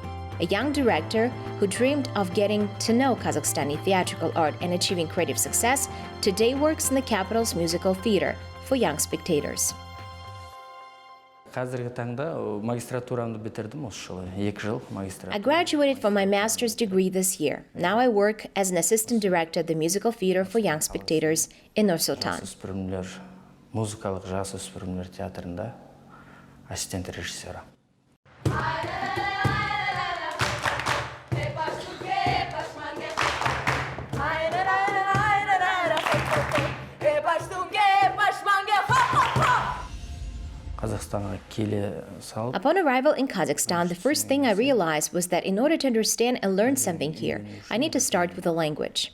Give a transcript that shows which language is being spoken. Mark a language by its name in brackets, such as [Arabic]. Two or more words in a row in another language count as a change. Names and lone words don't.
[English] A young director who dreamed of getting to know Kazakhstani theatrical art and achieving creative success, today works in the capital's musical theater for young spectators. I graduated from my master's degree this year. Now I work as an assistant director at the musical theater for young spectators in Nur-Sultan. [Kazakh] Музыкалық жасөспірімдер театрында ассистент режиссері. [English] Upon arrival in Kazakhstan, the first thing I realized was that in order to understand and learn something here, I need to start with the language.